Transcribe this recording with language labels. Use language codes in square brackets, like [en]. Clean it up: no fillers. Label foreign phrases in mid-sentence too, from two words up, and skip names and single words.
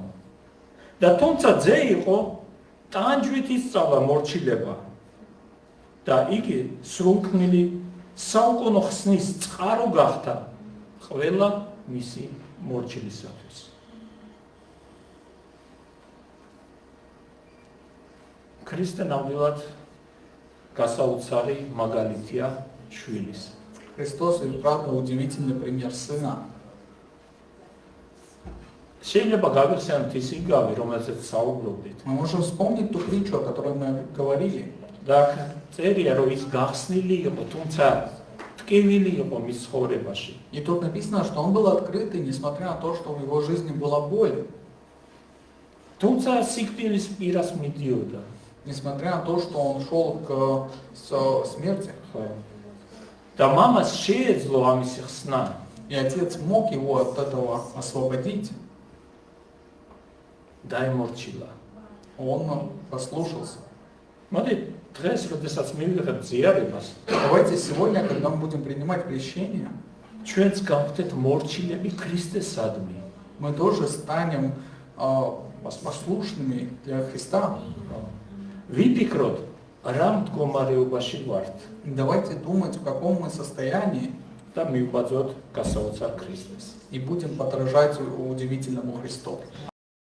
[ka] და თუმცა ძე იყო ტანჯვით ისწავლა მორჩილება და იგი სრულქმნილი საუკუნო ხსნის წყარო გახდა ყველა მისი მორჩილისათვის. ქრისტე ნამდვილად გასაოცარი მაგალითია შვილის. [ru] Христос и правда удивительный пример Сына. [ka] შეიძლება გავიხსენოთ ის იგავი, რომელზეც საუბრობდით. [ru] Мы можем вспомнить ту притчу, о которой мы говорили. [ka] და წერია, რომ ის გახსნილი იყო, თუმცა ტკივილი იყო მის ცხოვრებაში. [ru] И тут написано, что он был открытый, несмотря на то, что в его жизни была боль. [ka] თუმცა სიკვდილის პირას მიდიოდა. [ru] Несмотря на то, что он шел к смерти. [ka] და მამას შეეძლო ამისი ხსნა. [ru] И отец мог его от этого освободить. [ka] დაემორჩილა. [ru] Он послушался. [ka] მოდი დღეს, როდესაც მივიღებთ ზიარებას, [ru] Давайте сегодня, когда мы будем принимать крещение, [ka] ჩვენც გავხდეთ მორჩილები ქრისტესადმი. [ru] мы тоже станем послушными для Христа. [ka] ვიფიქროთ, რა მდგომარეობაში ვართ [ru] Давайте думать, в каком мы состоянии, [ka] და მივბაძოთ გასაოცარ ქრისტეს. [ru] и будем подражать удивительному Христу.